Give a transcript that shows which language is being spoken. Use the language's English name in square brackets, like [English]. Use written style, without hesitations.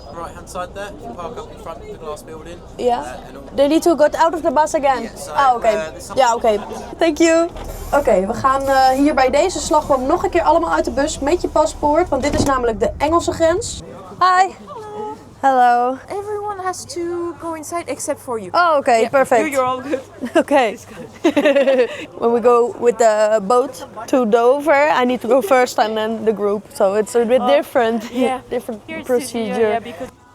[English] Right hand side there, you park up in front of the glass building. Yeah. And all- They need to get out of the bus again. Yeah, so, [Dutch] Ah, oké. [English] this [Dutch] Ja, oké. [English] Thank you. [Dutch] Oké, we gaan hier bij deze slagboom nog een keer allemaal uit de bus met je paspoort. Want dit is namelijk de Engelse grens. [English] Hi. Hello. Everyone has to go inside except for you. Oh, okay, perfect. You're all good. Okay. When we go with the boat to Dover, I need to go first and then the group. So it's a bit different. yeah. Different Here it's procedure. easier, yeah, because